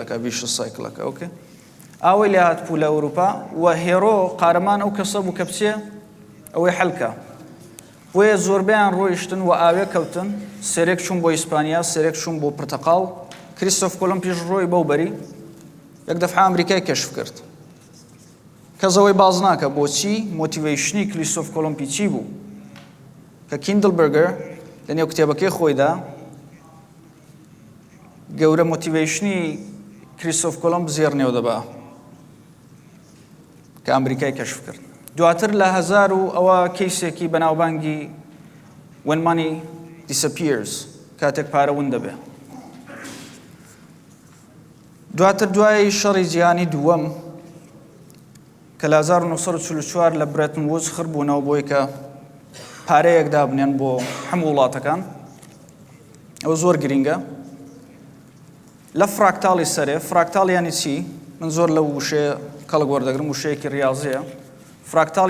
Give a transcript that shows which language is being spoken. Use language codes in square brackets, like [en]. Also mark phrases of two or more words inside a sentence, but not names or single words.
[ckb] دەکا بیش سایکلەکە ئۆکێ ئەوەی لێ هات پوو لە ئەوروپا و هێرۆ قارەمان ئەو کەسە بوو کە بچێ ئەوەی حەلکە بۆیە زۆربیان ڕۆیشتن و ئاوێ کەوتن سێرێک چوون بۆ ئیسپانیا سێرێک چوون بۆ پرتەقاڵ کریستۆف کۆلۆمب پیش ڕۆی بەو بەری یەک دەفعە ئەمریکای کەشف کرد کەسەوەی باز ناکە بۆچی مۆتیڤیشنی کریستۆف کۆلۆمبی چی بوو کە کیندلبەرگەر لە نێو کتێبەکەی خۆیدا گەورە مۆتیڤیشنی کریستۆف کۆلۆمب زێر نێو دەبا کە ئەمریکای کەشف کرد دواتر لە هەزار و ئەوە کەیسێکی بەناوبانگی [en] when money disappears [ckb] کاتێک پارە ون دەبێ دواتر دوای شەڕی جیهانی دووەم کە لە 1944 لە برێتن وودز خڕبوونەوە بۆی کە پارەیەک دابنێن بۆ هەموو وڵاتەکان ئەوە زۆر گرینگە لە فراکتاڵی سەرێ فراکتاڵ یانی چی من زۆر لەو وشەیە کەڵک وەردەگرم وشەیەکی ڕاضیە فراکتاڵ